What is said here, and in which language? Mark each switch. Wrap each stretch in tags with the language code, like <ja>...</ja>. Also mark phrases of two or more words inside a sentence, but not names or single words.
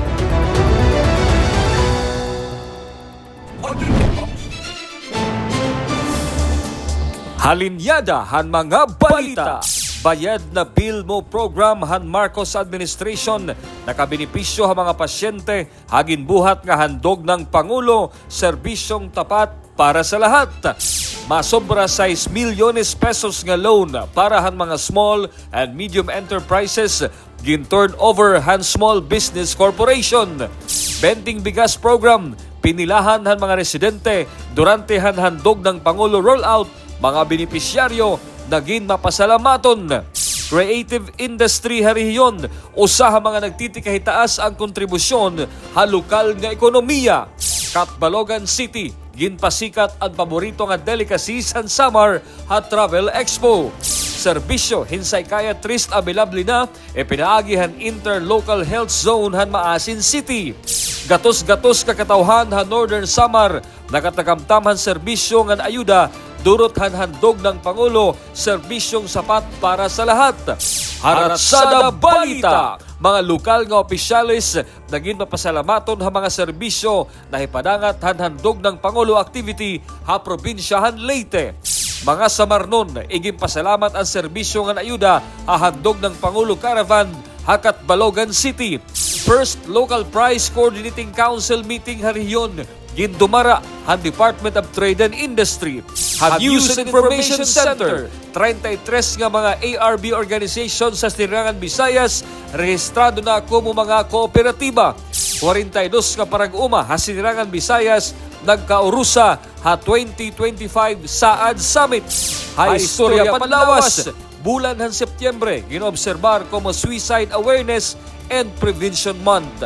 <war>Halinyada han mga balita. Bayad na bill mo program han Marcos administration nakabenepisyo ha mga pasyente hagin buhat nga handog ng Pangulo serbisyong tapat para sa lahat. Masobra 6 milyones pesos nga loan para han mga</war> <en>small and medium enterprises</en> <war>gin-turn over han Small Business Corporation. Bending bigas program pinilahan han mga residente durante han handog ng Pangulo rollout. Mga benepisyaryo naging mapasalamaton.</war> <en>Creative industry</en> <war>hariyon usaha mga nagtitikahitaas ang kontribusyon ha lokal nga ekonomiya. Catbalogan City ginpasikat ang paborito nga delicacies han summer ha Travel Expo. Serbisyo hinsay psychiatrist available na pinaagi interlocal health zone han Maasin City. Gatos-gatos kakatawhan han Northern Samar nakatagamtam han serbisyo nga ayuda durot han handog ng Pangulo serbisyong sapat para sa lahat. Haratsada balita. Mga lokal nga opisyalis naging mapasalamaton ha mga serbisyo na hipadangat han handog ng Pangulo activity ha probinsyahan Leyte. Mga samarnon iging pasalamat ang serbisyo nga ayuda ha handog ng Pangulo Caravan ha Catbalogan City. First Local Price Coordinating Council meeting hariyon gindumara ang Department of Trade and Industry. News and Information Center, 33 nga mga ARB organizations sa Sirangan Visayas, rehistrado na ako mo mga kooperatiba. 42 nga parag-uma ha Sirangan Visayas, nagkaurusa ha 2025 Saad Summit. Ha istorya panlawas, bulan han Setyembre, ginoobserbar como Suicide Awareness and Prevention Month.</war>